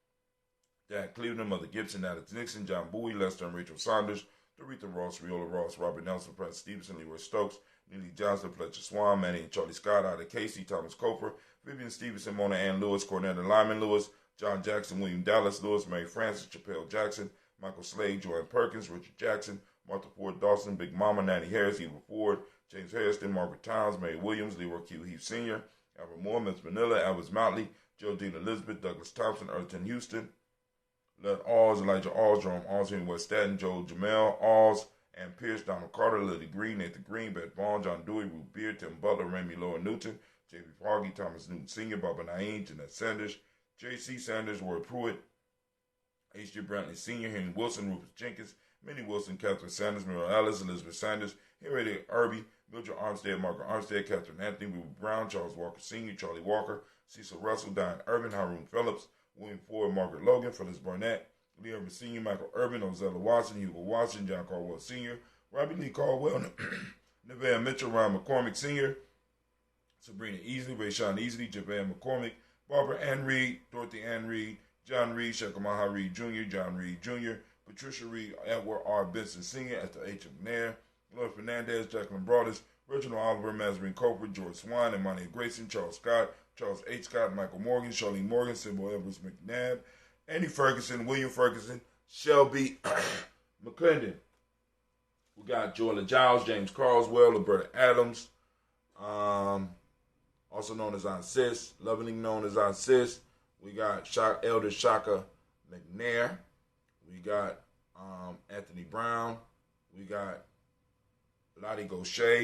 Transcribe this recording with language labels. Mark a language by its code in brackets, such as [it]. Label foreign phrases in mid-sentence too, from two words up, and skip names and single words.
[en] Dan Cleveland, Mother Gibson, Alex Nixon, John Bowie, Lester and Rachel Saunders, Doretha Ross, Riola Ross, Robert Nelson, Prince Stevenson, Leroy Stokes, Neely Johnson, Fletcher Swan, Manny and Charlie Scott, Ida Casey, Thomas Coper, Vivian Stevenson, Mona Ann Lewis, Cornetta Lyman Lewis, John Jackson, William Dallas Lewis, Mary Francis, Chappelle Jackson, Michael Slade, Joanne Perkins, Richard Jackson, Martha Ford Dawson, Big Mama, Nanny Harris, Eva Ford, James Harrison, Margaret Towns, Mary Williams, Leroy Q. Heath Sr., Albert Moore, Miss Manila, Albert Motley, Geraldine Elizabeth, Douglas Thompson, Earlton Houston, Led Alls, Elijah Alls, Jerome Alls, Henry West Staten, Joe Jamel Alls, and Pierce, Donald Carter, Lily Green, Nathan Green, Beth Vaughn, John Dewey, Ruth Beard, Tim Butler, Remy Lower Newton, J.B. Foggy, Thomas Newton Sr., Barbara Naeem, Jeanette Sanders, J.C. Sanders, Ward Pruitt, H.J. Brantley Sr., Henry Wilson, Rufus Jenkins, Minnie Wilson, Catherine Sanders, Muriel Ellis, Elizabeth Sanders, Henry Irby, Mildred Armstead, Margaret Armstead, Catherine Anthony, Ruby Brown, Charles Walker Sr., Charlie Walker, Cecil Russell, Diane Urban, Haroon Phillips, William Ford, Margaret Logan, Phyllis Barnett, Lee Urban Sr., Michael Urban, Ozella Watson, Hugo Watson, John Caldwell Sr., Robbie Lee Caldwell, Nevaeh Mitchell, Ryan McCormick Sr., Sabrina Easley, Rayshawn Easley, Javan McCormick, Barbara Ann Reed, Dorothy Ann Reed, John Reed, Shekamaha Reed Jr., John Reed Jr., Patricia Reed, Edward R. Benson Sr., Esther H. McNair, Lloyd Fernandez, Jacqueline Broadus, Reginald Oliver, Mazarine Coper, George Swan, Imani Grayson, Charles Scott, Charles H. Scott, Michael Morgan, Charlene Morgan, Sybil Evans McNabb, Andy Ferguson, William Ferguson, Shelby McClendon. We got Joella Giles, James Carswell, Roberta Adams, also known as Aunt Sis, lovingly known as Aunt Sis. We got Elder Shaka McNair. We got Anthony Brown. We got Lottie Gaucher.